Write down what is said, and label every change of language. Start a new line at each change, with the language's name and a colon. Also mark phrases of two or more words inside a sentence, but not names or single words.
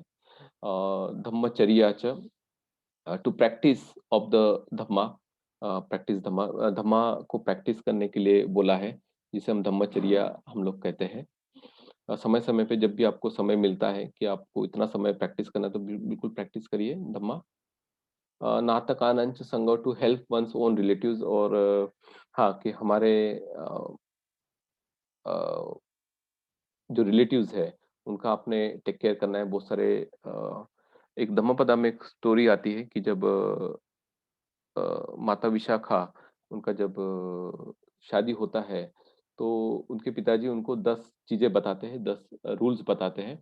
Pali: धम्मचर्या च,
English: to practice of the dhamma, practice dhamma,
Hindi: धम्मा को प्रैक्टिस करने के लिए बोला है, जिसे हम धम्मचर्या हम लोग कहते हैं। समय समय पे जब भी आपको समय मिलता है कि आपको इतना समय प्रैक्टिस करना है, तो बिल्कुल प्रैक्टिस करिए धम्मा।
Pali: नाटकानंच संगो,
English: to help one's own relatives,
Hindi: और हाँ, कि हमारे अ, जो रिलेटिव्स है उनका आपने
English: take care
Hindi: करना है। बहुत सारे एक धम्मपदा में एक स्टोरी आती है कि जब माता विशाखा उनका जब शादी होता है तो उनके पिताजी उनको 10 चीज़ें बताते हैं, 10 रूल्स बताते हैं।